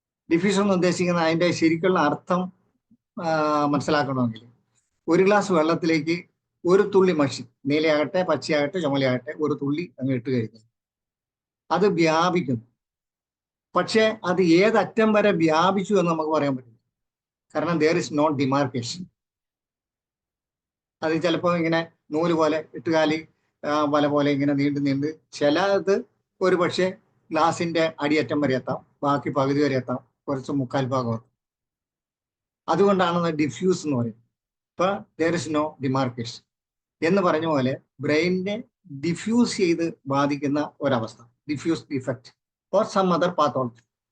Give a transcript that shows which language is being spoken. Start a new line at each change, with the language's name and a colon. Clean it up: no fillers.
Malayalam: Diffuse എന്ന് ഉദ്ദേശിക്കുന്ന അതിൻ്റെ ശരിക്കുള്ള അർത്ഥം മനസ്സിലാക്കണമെങ്കിൽ ഒരു ഗ്ലാസ് വെള്ളത്തിലേക്ക് ഒരു തുള്ളി മഷി, നീലയാകട്ടെ പച്ചയാകട്ടെ ചുമലയാകട്ടെ, ഒരു തുള്ളി അങ്ങ് ഇട്ട് കഴിഞ്ഞാൽ അത് വ്യാപിക്കുന്നു. പക്ഷെ അത് ഏതറ്റം വരെ വ്യാപിച്ചു എന്ന് നമുക്ക് പറയാൻ പറ്റില്ല.
English: കാരണം there is no demarcation.
Malayalam: അത് ചിലപ്പോൾ ഇങ്ങനെ നൂല് പോലെ ഇട്ടുകാലി വല പോലെ ഇങ്ങനെ നീണ്ട് ചിലത് ഒരു പക്ഷേ ഗ്ലാസിന്റെ അടിയറ്റം വരെ എത്താം, ബാക്കി പകുതി വരെ എത്താം, കുറച്ച് മുക്കാൽ ഭാഗം എത്താം. അതുകൊണ്ടാണ് ഡിഫ്യൂസ് എന്ന് പറയുന്നത്. ഇപ്പൊ
English: there is no demarcation
Malayalam: എന്ന് പറഞ്ഞ പോലെ ബ്രെയിനിനെ ഡിഫ്യൂസ് ചെയ്ത് ബാധിക്കുന്ന ഒരവസ്ഥ,
English: Diffuse effect or some other pathology.